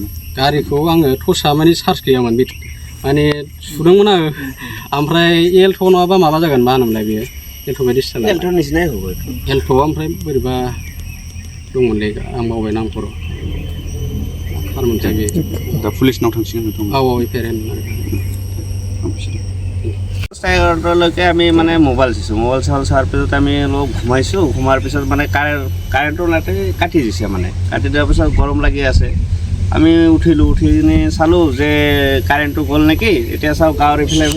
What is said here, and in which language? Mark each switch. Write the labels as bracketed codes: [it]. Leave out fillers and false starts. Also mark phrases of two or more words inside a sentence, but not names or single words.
[brx] गारिखौ आङो टर्चआ माने चार्ज गैयामोन माने सुदोंमोन आङो ओमफ्राय एल्ट' नङाबा माबा जागोन मा होनोमोनलाय बेयो एल्ट' बायदि स्टाइल एल्ट' ओमफ्राय बोरैबा दंमोनलै आं बावबाय नामखौ खारमोनथाय बे दा पुलिसनाव थांसिगोन नोंथां औ एफआइआर [as] লৈকে আমি মানে মোবাইল চোৱাৰ পিছত আমি অলপ ঘুমাইছোঁ ঘুমাৰ পিছত মানে কাৰেণ্টৰ লাইটে কাটি দিছে মানে কাটি দিয়াৰ পিছত গৰম লাগি আছে আমি উঠিলোঁ উঠি কিনে চালোঁ যে কাৰেণ্টটো গ'ল নেকি এতিয়া চাওঁ গাঁৱৰ এইফালে